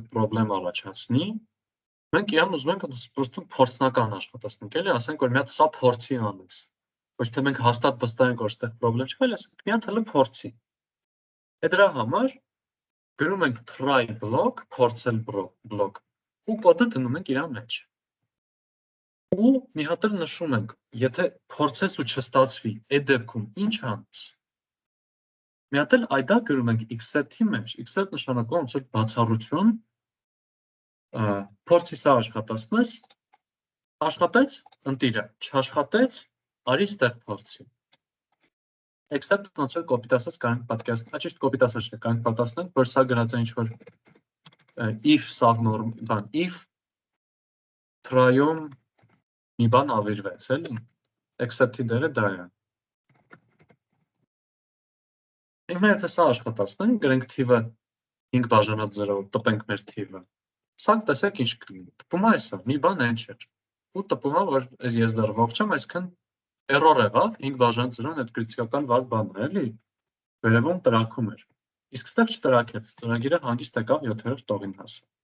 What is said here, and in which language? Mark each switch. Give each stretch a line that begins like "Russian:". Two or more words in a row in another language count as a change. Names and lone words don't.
Armenian: պրոբլեմ առաջացնի, մենք իրան ուզում ենք պրոստը փորձնական աշխատացնենք, էլի, ասենք որ մի հատ սա փորձի անես։ Ոչ թե մենք հաստատ վստահ ենք որ այդտեղ պրոբլեմ չկա, այլ ասենք մի հատ հələ փորձի։ Այդ դրա համար գրում ենք
English: try block,
Armenian: փորձել block ու կոդը դնում ենք իր մեջ։ Ու մի հատ էլ նշում ենք, եթե փորձես ու չստացվի, այդ դեպքում ինչ անես։ Մի հատ էլ այդա գրում ենք except-ի մեջ, except նշանակում ոնց որ բացառություն, փորձի սա աշխատացնես, աշխատեց, ընտիրը, չաշխատեց, արի ստեղ փորձի։ Except ոնց որ կոպիտ ասած կարող պատկերացնել, ճիշտ կոպիտ ասած չէ, կարող պատասխանենք, որ սա գրած է ինչ որ if սա նորմ, բան, if try-ում մի բան ավիրվեց, էլի։ Except-ի դերը դա է։ Հիմա եթե սա աշխատացնենք, գրենք թիվը 5 բաժանած 0, տպենք մեր թիվը։ Սա տեսեք ինչ կլինի։ Տպում է այսա, մի բան այն չէր։ Ու տպում է, որ ես դեռ ողջ եմ, այսքան error եղավ, 5 բաժանած 0-ն այդ կրիտիկական վատ բանն է, էլի։ Վերևում տրաքում էր։ Իսկ ստեղ չտրաքեց, ծրագիրը հանգիստ եկավ 7-րդ տողին հասավ։